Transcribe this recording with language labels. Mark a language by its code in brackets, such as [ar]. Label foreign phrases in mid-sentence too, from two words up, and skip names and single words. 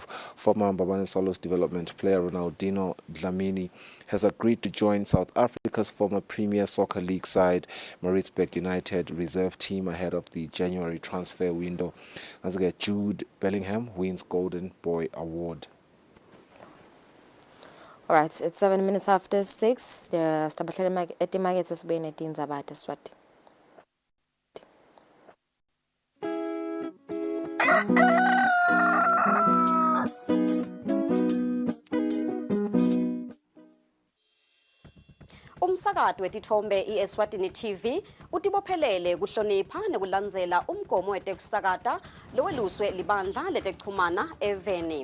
[en] Former Babane Swallows development player Ronaldinho Dlamini has agreed to join South Africa's former Premier Soccer League side Maritzburg United reserve team ahead of the January transfer window. As Jude Bellingham wins Golden Boy Award. All right, it's 7 minutes after 6. [ss] Stabahlela etimakethe sibene tindzaba Eswatini. Umsakazo wetithombe iEswatini TV utibophelele kuhlonipha nekulandzela umgomo wetekusakata loweluswe libandla letekuchumana eveni.